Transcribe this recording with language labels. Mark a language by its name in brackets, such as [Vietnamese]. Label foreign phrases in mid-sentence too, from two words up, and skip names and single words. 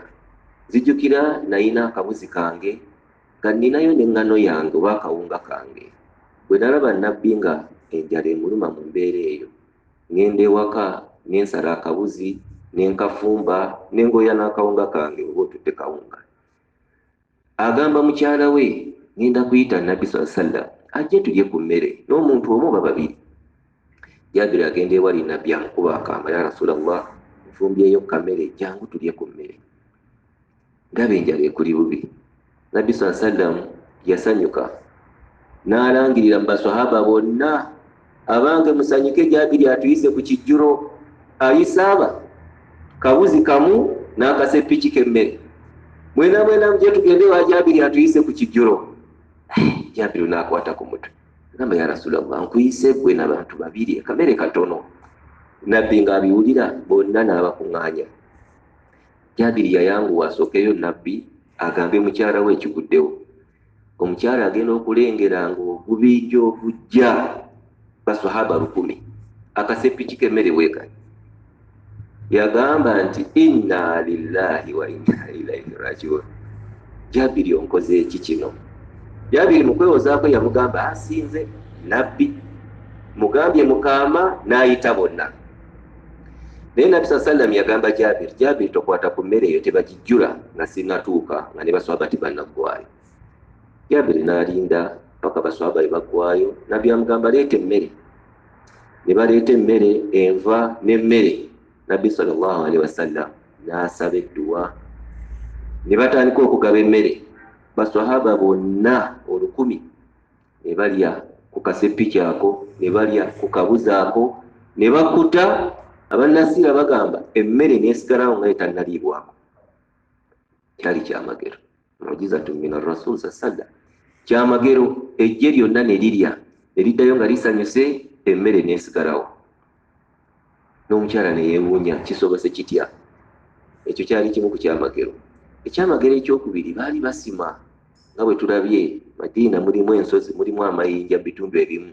[Ganda] Zijjukira nayina akabuzi kange nga nninayo n'eŋŋano yange oba akawunga kange. Bwe nalaba Nabbi nga enjala emuluma mu mbeera eyo, ŋŋenda ewaka n'ensala akabuzi n'enkafumba n'engoya n'akawunga kange oba otudde kawunga. Agamba mukyala we, ŋŋenda kuyita Nabbi [Arabic] صلى الله عليه وسلم [Ganda] ajje tulye ku mmere, n'omuntu omu oba 2. Jabiri agenda ewali Nabbi amukuba akamba, [Arabic] يا رسول الله, [Ganda] nfumbyeyo kamere, jangu tulye ku mmere. Ndaba enjala ekuli bubi. Nabbi [Arabic] صلى الله عليه وسلم [Ganda] yasanyuka n'alangirira mu basahaba bonna, abange musanyuke, Jabiri atuyise ku kijjulo. Ayisaaba kabuzi kamu n'akaseppiki k'emmere. Mwena mujje tugende wa Jabiri atuyise ku kijjulo. Jabiri n'akwata ku mutwe. Gamba, [Arabic] يا رسول الله, [Ganda] nkuyise gwe n'abantu 2, akamere katono. Nabbi ng'abiwulira bonna n'abakuŋŋaanya. Jabiri yayanguwa asookeyo Nabbi agambe mukyala we ekiguddewo. omukyala agenda okulengera ng'obubijja obujja baswahaba 100 akasepiki k'emmere bwekali yagamba nti [Arabic] إنا لله وإنا إليه راجعون. [Ganda] Jabiri onkoze eki kino? Jabiri mu kwewozaako yamugamba asinze nabbi mugambye mukama n'ayita bonna. Naye nabbi sallam yagamba Jabiri tokwata ku mmere eyo tebagijjula nga sinatuuka nga ne baswahaba tebannaggwaayo. Jabiri n'alinda paka baswahaba bwe baggwaayo. Nabbi amugamba leeta emmere. Ne baleeta emmere, enva n'emmere. Nabbi [Arabic] صلى الله عليه وسلم [Ganda] n'asaba edduwa ne batandika okugaba emmere. Baswahaba bonna 1000 ne balya ku kasepiki ako, ne balya ku kabuzi ako, ne bakuta. Abannasiira bagamba emmere n'esigalawo nga etannaliibwako. Kyali kyamagero, [Arabic] معجزة من الرسول صلى الله [Ganda] kyamagero. Ejje lyonna ne lirya ne liddayo nga lisanyuse, emmere n'esigalawo. N'omukyala ne yeewuunya kisobose kitya? Ekyo kyali kimu ku kyamagero. Ekyamagero ekyokubiri baali basima nga bwe tulabye Madiina mulimu ensozi, mulimu amayinja bitundu ebimu.